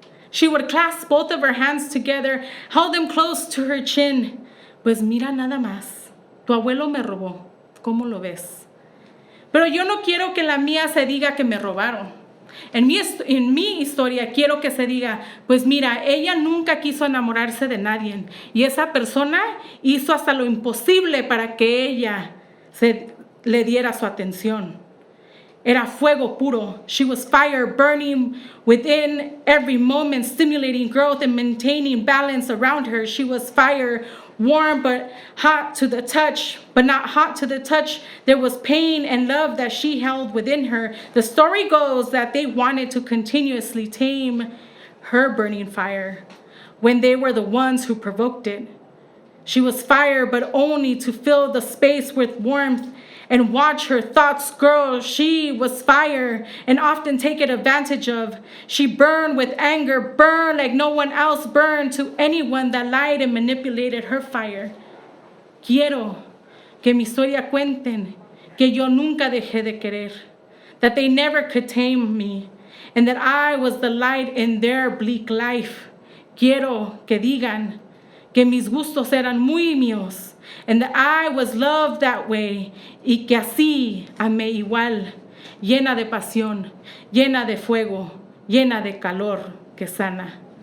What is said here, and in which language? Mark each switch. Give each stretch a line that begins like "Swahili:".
English: She would clasp both of her hands together, hold them close to her chin.
Spanish: Pues mira nada más, tu abuelo me robó, ¿cómo lo ves? Pero yo no quiero que la mía se diga que me robaron. En mi historia quiero que se diga, pues mira, ella nunca quiso enamorarse de nadie y esa persona hizo hasta lo imposible para que ella le diera su atención. Era fuego puro.
English: She was fire burning within every moment, stimulating growth and maintaining balance around her. She was fire, warm but hot to the touch, but not hot to the touch. There was pain and love that she held within her. The story goes that they wanted to continuously tame her burning fire when they were the ones who provoked it. She was fire, but only to fill the space with warmth and watch her thoughts grow. She was fire and often taken advantage of. She burned with anger, burned like no one else burned to anyone that lied and manipulated her fire.
Spanish: Quiero que mi historia cuenten que yo nunca dejé de querer,
English: that they never could tame me, and that I was the light in their bleak life.
Spanish: Quiero que digan que mis gustos eran muy míos,
English: and that I was loved that way,
Spanish: y que así amé igual, llena de pasión, llena de fuego, llena de calor que sana.